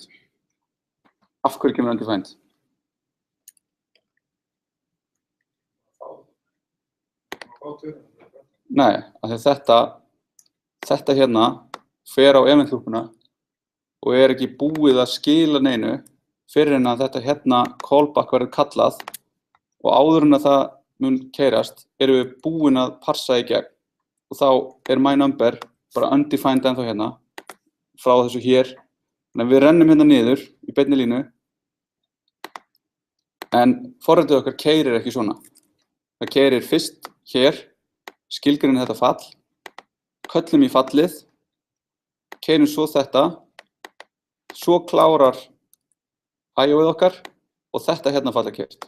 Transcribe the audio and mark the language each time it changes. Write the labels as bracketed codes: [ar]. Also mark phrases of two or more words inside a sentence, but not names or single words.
[is] Af hverju kemur undefined? Nei, af því að þetta hérna fer á event-lúpuna og er ekki búið að skila neinu fyrir en að þetta hérna callback verður kallað og áður en að það mun keyrast erum við búin að parsa í gegn og þá er my number bara undefined ennþá hérna frá þessu hér. Þannig að við rennum hérna niður í beinni línu en forritið okkar keyrir ekki svona. Það keyrir fyrst hér, skilgreinir þetta fall, köllum í fallið, keyrum svo þetta, svo klárar IO-ið okkar og þetta hérna fall er keyrt.